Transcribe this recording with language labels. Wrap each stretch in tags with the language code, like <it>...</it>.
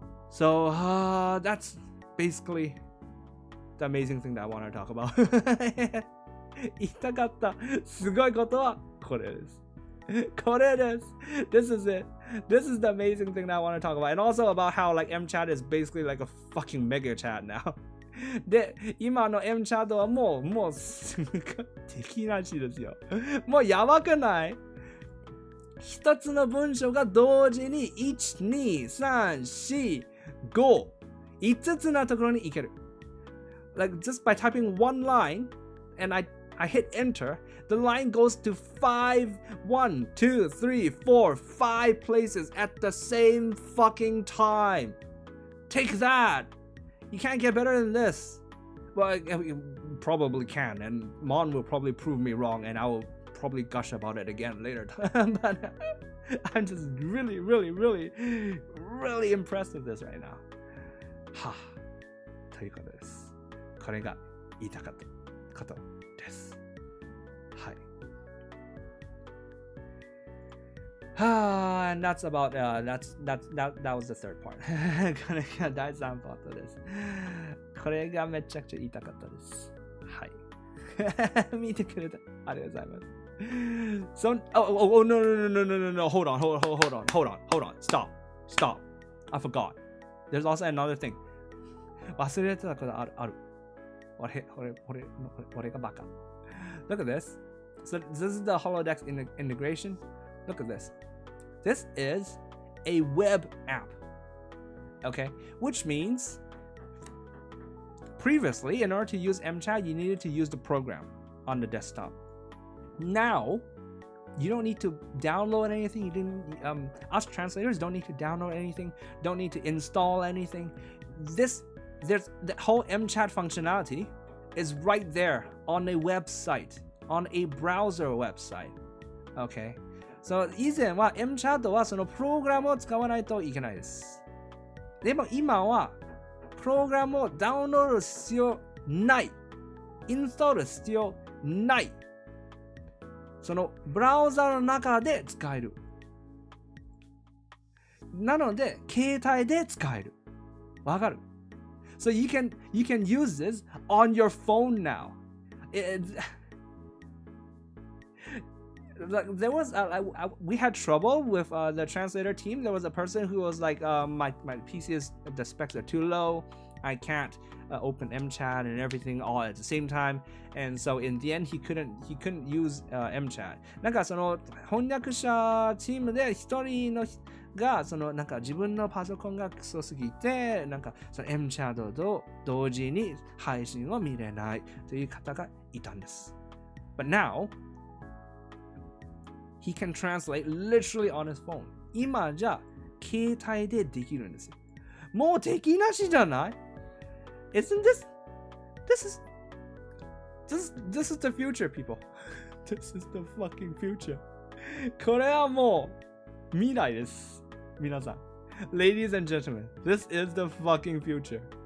<en>So, that's basically the amazing thing that I want to talk about.</en> <ja>言いたかったすごいことはこれです。</ja> <en>This is it. This is the amazing thing that I want to talk about. And also about how like MChad is basically like a fucking mega chat now.</en> <ja>で、今の MChad はもうすごい敵らしいですよ。もうやばくない？一つの文章が同時に1、2、3、4、5、5つのところに行ける。</ja> <en>Like just by typing one line and I I hit enter, the line goes to 5 places at the same fucking time. Take that. You can't get better than this. Well, you probably can, and Mon will probably prove me wrong, and I will probably gush about it again later. But I'm just really, really, really, really impressed with this right now.</en> <ja>はあ、ということです。これが言いたかったことです。はい。</ja> <en>And that's about that was the third part.</en> <ja>これが第3パートです。これがめちゃくちゃ言いたかったです。はい。見てくれてありがとうございます。</ja> <en>So, no. Hold on. Stop. I forgot. There's also another thing.</en> <ja>忘れてたことある。俺がバカ。</ja> <en>Look at this. So this is the holodeck integration. Look at this. This is a web app. Okay? Which means previously, in order to use MChad, you needed to use the program on the desktop. Now, you don't need to download anything. Us translators don't need to download anything. Don't need to install anything. There's the whole MChad functionality is right there on a website, on a browser website. Okay.</en> <ja>So 以前は MChad はそのプログラムを使わないといけないです。でも今はプログラムをダウンロード必要ない。インストール必要ない。そのブラウザの中で使える。なので、携帯で使える。わかる？</ja> <en>So you can use this on your phone now. There was we had trouble with the translator team. There was a person who was like, my PC the specs are too low. I can't open MChad and everything all at the same time, and so in the end he couldn't use MChad.</en> <ja>なんかその翻訳者チームで一人のがそのなんか自分のパソコンがクソすぎてなんかその MChad と同時に配信を見れないという方がいたんです。</ja> <en>But now he can translate literally on his phone.</en> <ja>今じゃ携帯でできるんですよ。もう敵なしじゃない？</ja> <en>Isn't this is the future, people. This is the fucking future.</en> <ja>これはもう未来です。皆さん。</ja> <en>Ladies and gentlemen, this is the fucking future.</en>